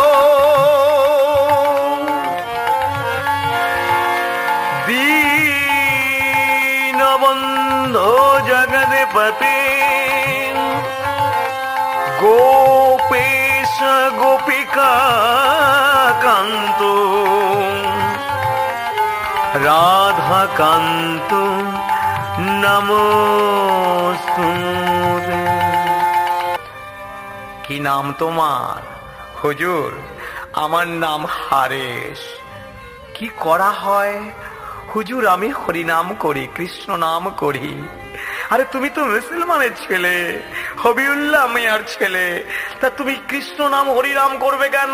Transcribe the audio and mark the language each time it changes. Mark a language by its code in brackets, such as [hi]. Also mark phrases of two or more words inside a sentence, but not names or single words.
[sa] दीनबन्धो जगत्पते गोपेश गोपिका कान्तो राधा कान्तो नमोस्तुते। [bn] কি নাম তোমার? হুজুর, আমার নাম হারেশ। কি করা হয়? হুজুর, আমি হরিনাম করি, কৃষ্ণ নাম করি। আরে তুমি তো মুসলমানের ছেলে, হবিউল্লাহ মিয়ার ছেলে, তা তুমি কৃষ্ণ নাম হরিনাম করবে কেন?